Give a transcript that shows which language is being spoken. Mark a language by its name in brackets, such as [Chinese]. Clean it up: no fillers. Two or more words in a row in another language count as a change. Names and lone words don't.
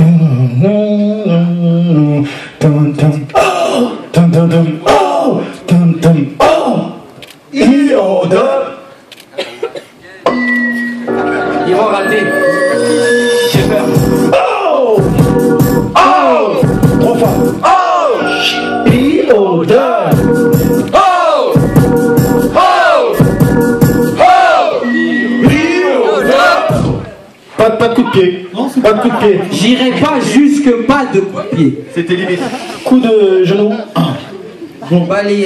[French] Ils vont rater. J'ai peur. Oh! Oh! 3 fois. Oh! I-O-dub. Oh! Oh! Oh! Pas de coup de pied. Non, c'est pas de coup de pied. J'irai pas jusque pas de coup de pied. C'était limite. Coup de genou. Bon, Balayé.